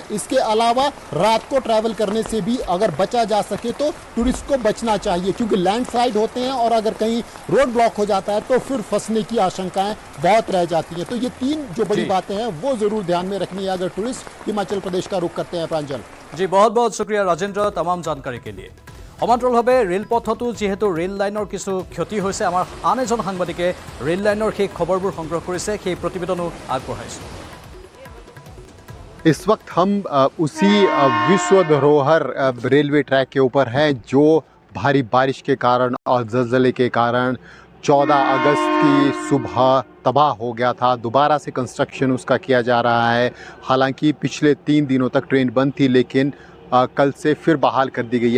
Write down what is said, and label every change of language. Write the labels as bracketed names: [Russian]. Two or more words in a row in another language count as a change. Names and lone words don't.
[Hindi] इसके अलावा रात को ट्रैवल करने से भी अगर बचा जा सके तो टूरिस्ट को बचना चाहिए, क्योंकि लैंडस्लाइड होते हैं और अगर कहीं [English] road block [Hindi] हो जाता है तो फिर फंसने की आशंकाएं बहुत रह जाती हैं। तो ये तीन जो बड़ी बातें हैं वो जरूर ध्यान में रखनी है अगर टूरिस्ट हिमाचल प्रदेश का रुख करते हैं। प्रांजल जी, बहुत बहुत शुक्रिया राजेंद्र तमाम जानकारी के लिए। [Assamese] সমান্তৰালভাৱে ৰেলপথতো যিহেতু ৰেল লাইনৰ কিছু ক্ষতি হৈছে, আমাৰ আন এজন সাংবাদিকে ৰেল লাইনৰ সেই খবৰবোৰ সংগ্ৰহ কৰিছে, সেই প্ৰতিবেদনো আগবঢ়াইছে। [Hindi] इस वक्त हम उसी विश्व धरोहर रेलवे ट्रैक के ऊपर हैं जो भारी बारिश के कारण और ज़लज़ले के कारण 14 अगस्त की सुबह तबाह हो गया था। दोबारा से कंस्ट्रक्शन उसका किया जा रहा है। हालांकि पिछले 3 दिनों तक ट्रेन बंद थी, लेकिन कल से फिर बहाल कर दी गई है।